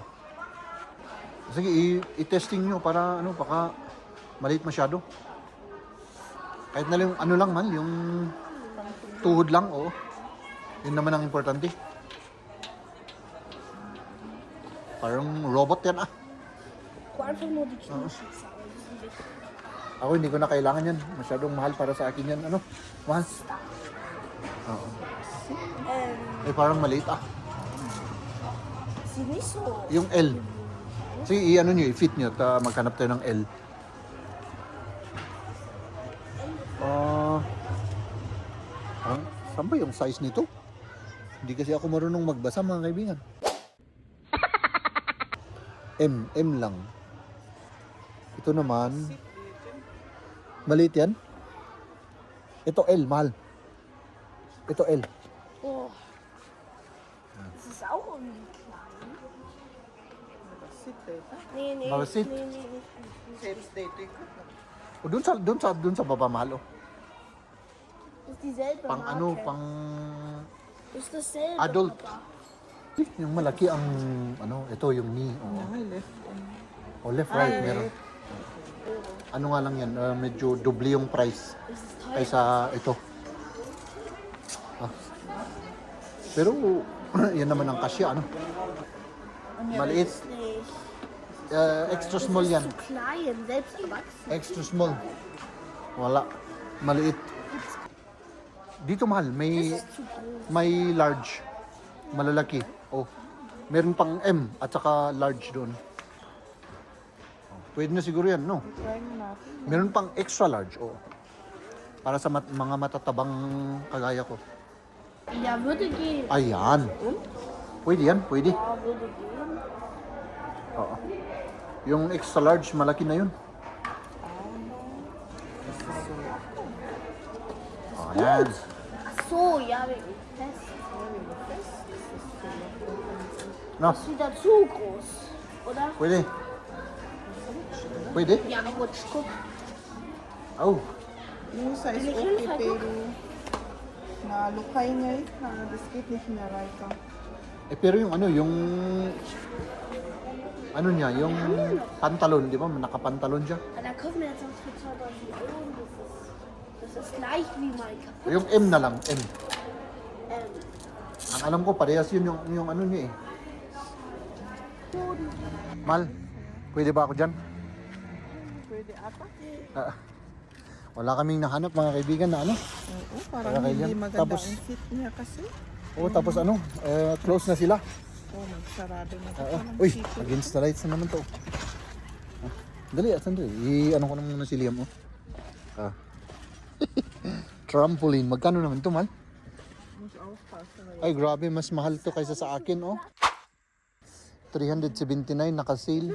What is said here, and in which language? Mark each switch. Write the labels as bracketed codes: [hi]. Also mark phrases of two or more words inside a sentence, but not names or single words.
[tl] Sige, i-testing nyo para baka maliit masyado. Kahit na lang lang man, yung tuhod lang, Yun naman ang importante. Parang robot yan [de] einfach nur die Knieschützer. [tl] Ako hindi ko na kailangan yan. Masyadong mahal para sa akin yan. Mahal? Parang maliit [de] Sieht nicht so. [tl] Yung L. Sige, i-fit nyo. Maghanap tayo ng L. Saan ba yung size nito? Hindi kasi ako marunong magbasa mga kaibigan. M lang. Ito naman. Maliit yan. Ito L, mahal. Ito L. Oh. [de] Das ist auch irgendwie klein. Sit, Peter. Nee, Aber sieht- nee. selbst dito. [tl] O doon sa baba mahal oh. [de] Ist dieselbe [tl] Pang [de] Marke. [tl] ano, pang [de] Ist dasselbe, [tl] adult. Papa. Yung malaki ang ano, ito yung knee. Oh. Ay, left. O left right meron. Ano nga lang yan, medyo doble yung price [de] Das ist teuer. [tl] kaysa ito. Ah. Pero yan naman ang kasya ano. Maliit. [de] Nicht. [en] Extra small [tl] yan. [de] Zu klein, selbst erwachsen. [en] Extra small. [tl] Wala. Maliit. Dito mahal, [de] Zu groß. [tl] may large. Malalaki. Oh. Meron pang M at saka large doon. Oh, pwede na siguro yan, no? Try mo natin. Meron pang [en] extra large, [tl] oh. Para sa mga matatabang kagaya ko. [de] Ja, würde gehen. [tl] Ayan. Pwede yan, pwede. [de] Ja, würde gehen. [tl] Oo. Yung [en] extra large, [tl] malaki na yun. Ayan. [de] Ach so, ja, wegen fest. [tl] No, [de] Ist wieder zu groß, oder? [tl] pwede. Pwede? [de] Ja, rutsch, guck. Oh. [tl] Yung size Ano okay, yun? pero nalukay nga eh. [de] Das geht nicht mehr weiter. [tl] Pero yung ano, yung ano niya, yung pantalon, di ba? Nakapantalon siya. [de] Ja, da kaufen wir jetzt sonst für 2000 Euro. Das ist gleich wie mein kaputt. [tl] Yung M na lang, M. Ähm, Ang alam ko, parehas yun yung ano niya eh. Mal, pwede ba ako dyan? Pwede ata. Ah, wala kaming nahanap mga kaibigan na ano. Oo, parang Kaya hindi kailan? maganda Tapos- ang fit niya kasi. Oo, tapos ano, close na sila. Oh, magsarado na ito. Uy, [en] against the lights [tl] na naman to. Ah, dali, sandali. I-ano ko na muna si Liam, oh. Ah. Trampoline. Magkano naman to, Mal? Ay, grabe. Mas mahal to kaysa sa akin, oh. 379 naka-sale.